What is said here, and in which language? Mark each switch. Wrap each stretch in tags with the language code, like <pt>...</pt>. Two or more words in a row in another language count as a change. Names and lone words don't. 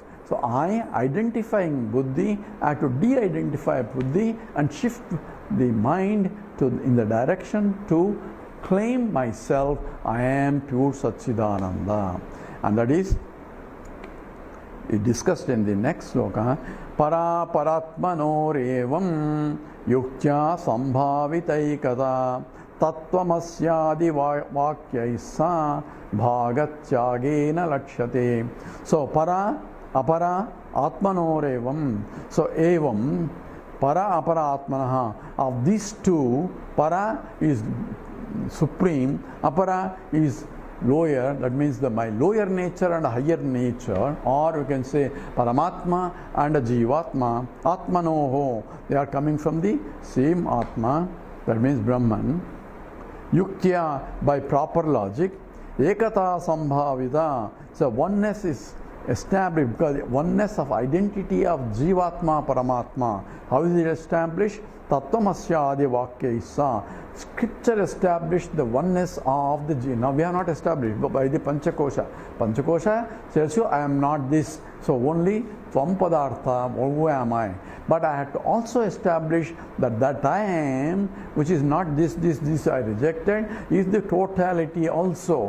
<en>So I, identifying buddhi, I have to de-identify buddhi and shift the mind in the direction to claim myself, I am pure Satchidananda. And that is discussed in the next sloka.</en> <sa>पर परात्मनोरेवं युक्त्या संभावितैकता तत्त्वमस्य वाक्यैसा भागत्यागेन लक्ष्यते. So पर अपर आत्मनोरेवं. So एवं पर अपर आत्मनः.</sa> <en>Of these two, para is supreme, apara is lower, that means my lower nature and higher nature, or you can say Paramatma and Jivatma, Atmanoho, they are coming from the same Atma, that means Brahman. Yuktya, by proper logic,</en> <sa>एकता संभाविता,</sa> <en>so oneness is established because oneness of identity of</en> <sa>जीवात्मा परमात्मा.</sa> <en>How is it established?</en> <sa>तत्त्वमस्य आदि वाक्य ईशा.</sa> <en>Scripture established the oneness of the Jiva. Now we are not established by the Panchakosha. Panchakosha tells you I am not this. So only</en> <sa>त्वम् पदार्थ,</sa> <en>who am I? But I had to also establish that I am, which is not this I rejected, is the totality also.</en>